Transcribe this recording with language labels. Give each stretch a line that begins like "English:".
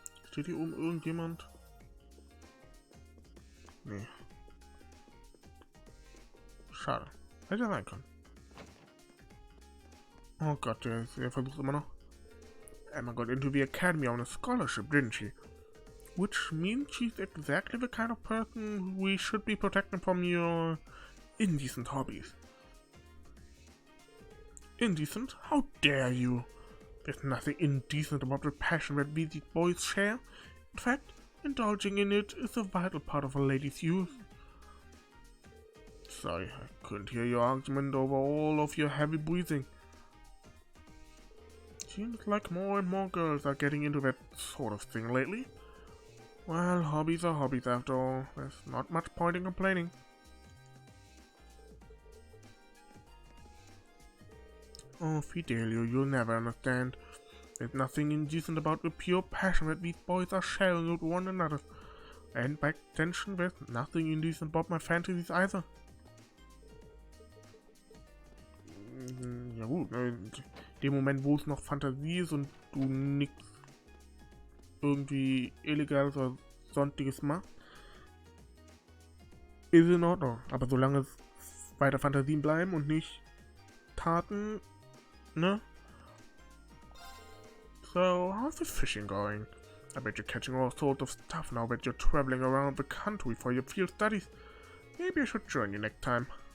German: Steht hier oben irgendjemand? Nee. Schade. Hätte ja sein können. Oh Gott, der versucht immer noch.
English: Emma got into the academy on a scholarship, didn't she? Which means she's exactly the kind of person we should be protecting from your indecent hobbies. Indecent? How dare you? There's nothing indecent about the passion that we these boys share. In fact, indulging in it is a vital part of a lady's youth. Sorry, I couldn't hear your argument over all of your heavy breathing. Seems like more and more girls are getting into that sort of thing lately. Well, hobbies are hobbies after all. There's not much point in complaining. Oh, Fidelio, you'll never understand. There's nothing indecent about the pure passion that these boys are sharing with one another. And by extension, there's nothing indecent about my fantasies either.
German: Ja gut, in dem Moment, wo es noch Fantasie ist und du nichts irgendwie Illegales oder Sonstiges machst, ist in Ordnung. Aber solange es weiter Fantasien bleiben und nicht Taten, ne?
English: So, how's the fishing going? I bet you're catching all sorts of stuff now that you're traveling around the country for your field studies. Maybe I should join you next time.